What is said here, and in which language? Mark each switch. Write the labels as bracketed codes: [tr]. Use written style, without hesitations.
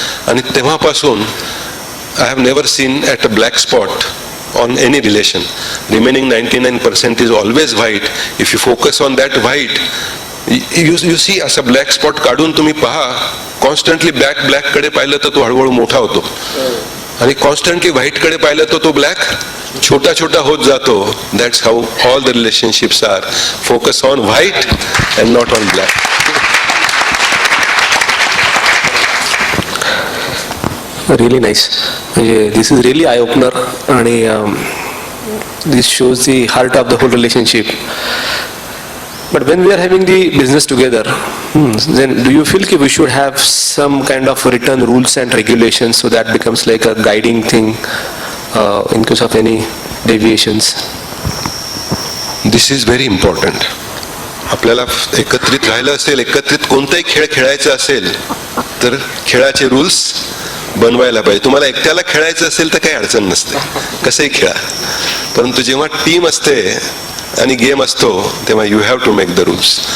[mr] आणि तेव्हापासून [en] I have never seen at a black spot on any relation. Remaining 99% is always white. If you focus on that white, you see [mr] असा black spot काढून तुम्ही पहा. Constantly black कडे पाहिलं तर तो हळूहळू मोठा होतो, आणि कॉन्स्टंटली व्हाईट कडे पाहिलं तर तो ब्लॅक छोटा होत जातो. [en] That's how all the relationships are. Focus on white and not on black. Really nice. म्हणजे this is really eye opener, आणि this shows the heart of the whole relationship. But when we are having the business together, then do you feel that we should have some kind of written rules and regulations so that becomes like a guiding thing in case of any deviations? This is very important. [mr] आपल्याला एकत्रित राहिलं असेल, एकत्रित कोणताही खेळ खेळायचा असेल तर खेळाचे रूल्स बनवायला पाहिजे. तुम्हाला एकट्याला खेळायचं असेल तर काही अडचण नसते, कसंही खेळा. परंतु जेव्हा टीम असते आणि गेम असतो तेव्हा [en] You have to make the rules.